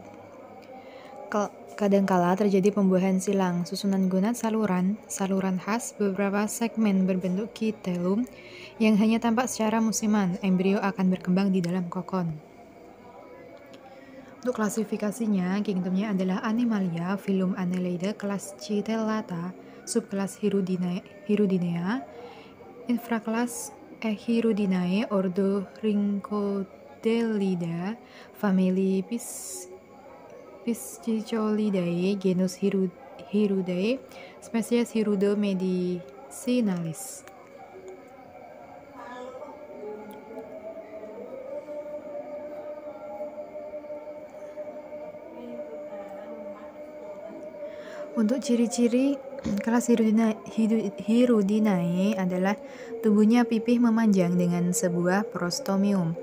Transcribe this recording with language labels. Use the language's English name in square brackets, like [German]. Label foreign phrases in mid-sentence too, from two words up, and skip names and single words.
[Indonesian] Kadangkala terjadi pembuahan silang, susunan gonad saluran khas, beberapa segmen berbentuk kitelum yang hanya tampak secara musiman. Embrio akan berkembang di dalam kokon. Untuk klasifikasinya, kingdomnya adalah Animalia, filum Annelida, kelas Citellata, subkelas Hirudinea, infrakelas Echirudinae, ordo Rhynchodelida, famili Piscicolidae, genus Hirudae, spesies Hirudo medicinalis. Untuk ciri-ciri kelas Hirudinae adalah tubuhnya pipih memanjang dengan sebuah prostomium.